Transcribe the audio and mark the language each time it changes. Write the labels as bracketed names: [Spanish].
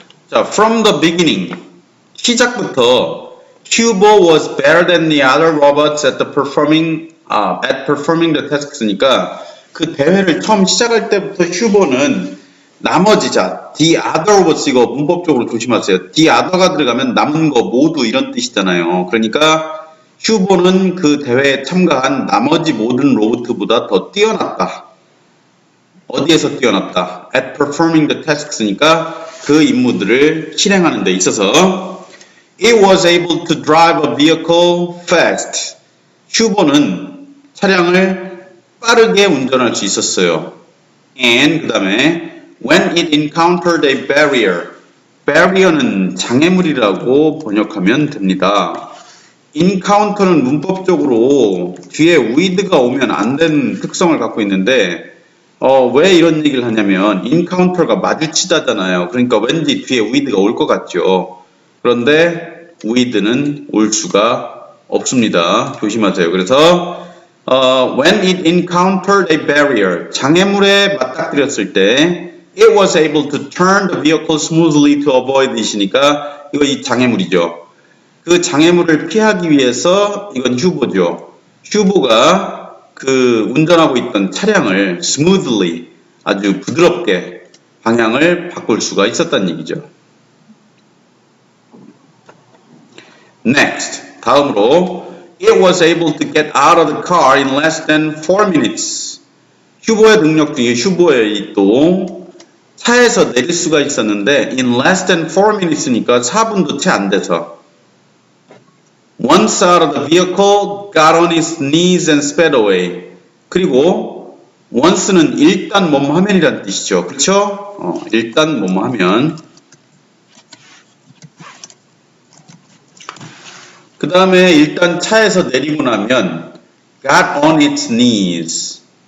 [English] 자, from the beginning, 시작부터 Hugo was better than the other robots at performing the tasks니까 [Korean] 그 대회를 처음 시작할 때부터 휴버는 나머지 [English] the other robots [Korean] 이거 문법적으로 조심하세요. the other가 들어가면 남은 거 모두 이런 뜻이잖아요. 그러니까 휴버는 그 대회에 참가한 나머지 모든 로봇보다 더 뛰어났다. 어디에서 뛰어났다? [English] At performing the tasks니까 [Korean] 그 임무들을 실행하는 데 있어서 [English] It was able to drive a vehicle fast. [Korean] 휴버는 차량을 빠르게 운전할 수 있었어요. [English] And [Korean] 그 다음에 [English] When it encountered a barrier. [Korean] barrier는 장애물이라고 번역하면 됩니다. encounter는 문법적으로 뒤에 with가 오면 안 되는 특성을 갖고 있는데 왜 이런 얘기를 하냐면 encounter가 마주치다잖아요. 그러니까 왠지 뒤에 with가 올 것 같죠. 그런데 with는 올 수가 없습니다. 조심하세요. [English] 그래서 when it encountered a barrier, [Korean] 장애물에 맞닥뜨렸을 때 [English] it was able to turn the vehicle smoothly to avoid it이니까 [Korean] 이거 이 장애물이죠. 그 장애물을 피하기 위해서 이건 휴버죠. 휴버가 그 운전하고 있던 차량을 smoothly 아주 부드럽게 방향을 바꿀 수가 있었다는 얘기죠. [English] Next, 다음으로 it was able to get out of the car in less than 4 minutes. [Korean] 휴버의 능력 중에 휴버의 또 차에서 내릴 수가 있었는데 [English] in less than 4 minutes [Korean] 니까 4분도 채 안 돼서 [English] once out of the vehicle, got on his knees and sped away. [Korean] 그리고 once는 일단 뭐뭐 하면이란 뜻이죠. 그렇죠? 일단 뭐뭐 하면. 그 다음에 일단 차에서 내리고 나면 [English] got on its knees.